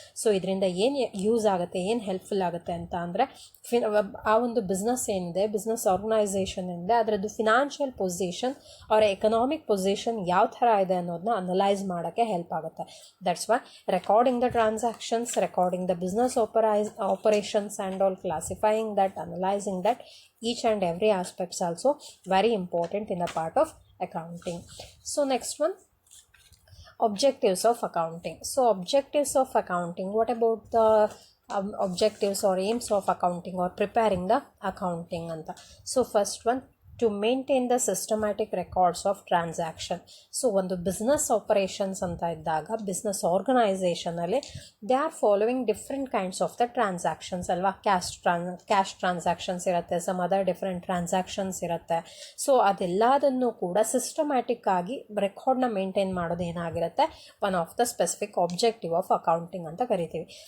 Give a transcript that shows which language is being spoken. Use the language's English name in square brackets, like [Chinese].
[Kannada] So ಇದರಿಂದ ಏನು use ಆಗುತ್ತೆ, ಏನು ಹೆಲ್ಪ್ಫುಲ್ ಆಗುತ್ತೆ ಅಂತ ಅಂದರೆ ಆ ಒಂದು ಬಿಸ್ನೆಸ್ ಏನಿದೆ, ಬಿಸ್ನೆಸ್ ಆರ್ಗನೈಸೇಷನ್ ಏನಿದೆ ಅದರದ್ದು ಫಿನಾನ್ಷಿಯಲ್ ಪೊಸಿಷನ್ ಅವರ ಎಕನಾಮಿಕ್ ಪೊಸಿಷನ್ ಯಾವ ಥರ ಇದೆ ಅನ್ನೋದನ್ನ ಅನಲೈಸ್ ಮಾಡೋಕ್ಕೆ ಹೆಲ್ಪ್ ಆಗುತ್ತೆ. [English] That's why recording the transactions, recording the business operations and all, classifying that, analysing that, each and every aspects also very important in the part of accounting. So next one, objectives of accounting. So objectives of accounting, what about the objectives or aims of accounting or preparing the accounting anta? So first one, to maintain the systematic records of transaction. So ಒಂದು business operations [Kannada] ಅಂತ ಇದ್ದಾಗ [English] Business ಆರ್ಗನೈಸೇಷನಲ್ಲಿ they are following different kinds of the transactions ಅಲ್ವಾ. [Kannada] Cash transactions ಇರುತ್ತೆ, some other different transactions ಇರುತ್ತೆ. So ಅದೆಲ್ಲದನ್ನು ಕೂಡ systematic ಆಗಿ ರೆಕಾರ್ಡ್ನ maintain ಮಾಡೋದು ಏನಾಗಿರುತ್ತೆ [English] one of the specific objective of accounting [Kannada] ಅಂತ ಕರಿತೀವಿ.